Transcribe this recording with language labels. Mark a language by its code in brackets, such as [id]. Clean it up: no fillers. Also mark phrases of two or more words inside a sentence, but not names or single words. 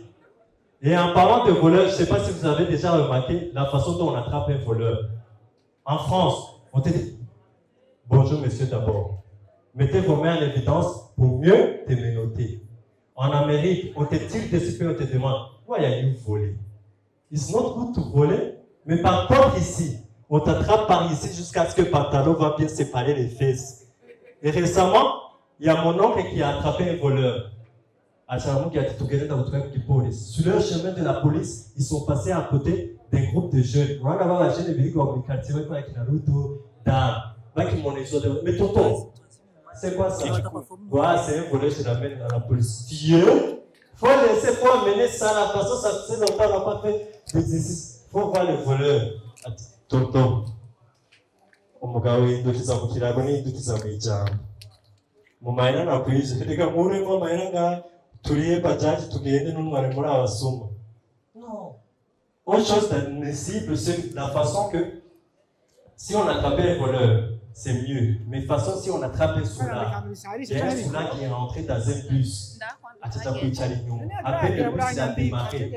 [fr] Et en parlant de voleurs, je ne sais pas si vous avez déjà remarqué la façon dont on attrape un voleur. En France, on te dit bonjour monsieur d'abord. Mettez vos mains en évidence pour mieux te menotter. En Amérique, on te tire dessus et on te demande [en] why are you [fr] voler? [en] It's not good to voler. [fr] Mais par contre ici, on t'attrape par ici jusqu'à ce que le pantalon va bien séparer les fesses. Et récemment, il y a mon oncle qui a attrapé un voleur. Sur le chemin de la police, ils sont passés à côté d'un groupe de jeunes. Mais tonton, c'est quoi ça? Ouais, c'est un voleur, je l'amène à la police. Dieu, faut faut amener ça à la façon, ça fait longtemps qu'on n'a pas fait d'exercice. Faut voir le voleur. Tonton, [rn] umugabo indukiza mu kirago n'indukiza mu ijambo. Mu mahera nakwije, reka mure mu mahera nga turiye bajaji tugende n'umwari muri abasuma. [fr] Non. Autre chose d'admissible, c'est la façon que si on attrapait un voleur, c'est mieux. Mais de toute façon, si on attrape un soulard, il y a un soulard qui est rentré dans un bus. Après le bus, il a démarré.